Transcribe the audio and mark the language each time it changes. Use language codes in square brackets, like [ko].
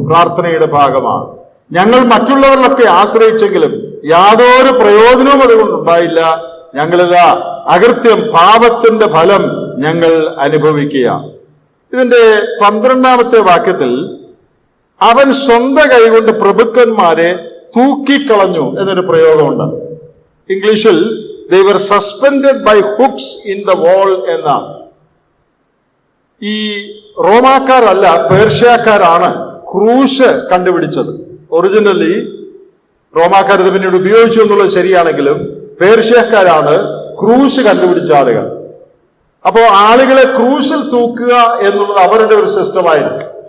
[ml] പ്രാർത്ഥനയുടെ ഭാഗമാണ്. ഞങ്ങൾ മറ്റുള്ളവരിലൊക്കെ ആശ്രയിച്ചെങ്കിലും യാതൊരു പ്രയോജനവും അതുകൊണ്ടുണ്ടായില്ല. ഞങ്ങളിതാ അകൃത്യം, പാപത്തിന്റെ ഫലം ഞങ്ങൾ അനുഭവിക്കുക. ഇതിന്റെ 12-ാമത്തെ വാക്യത്തിൽ അവൻ സ്വന്തം കൈകൊണ്ട് പ്രഭുക്കന്മാരെ തൂക്കിക്കളഞ്ഞു എന്നൊരു പ്രയോഗമുണ്ട്. ഇംഗ്ലീഷിൽ [en] they were suspended by hooks in the wall [ml] എന്നാണ്. ഈ റോമാക്കാരല്ല, പേർഷ്യക്കാരാണ് ക്രൂശ് കണ്ടുപിടിച്ചത്. ഒറിജിനലി റോമാക്കാർ ഇത് പിന്നീട് ഉപയോഗിച്ചു എന്നുള്ളത് ശരിയാണെങ്കിലും പേർഷ്യക്കാരാണ് ക്രൂശ് കണ്ടുപിടിച്ച ആളുകൾ. അപ്പോ ആളുകളെ ക്രൂശിൽ തൂക്കുക എന്നുള്ളത് അവരുടെ ഒരു സിസ്റ്റമായിരുന്നു.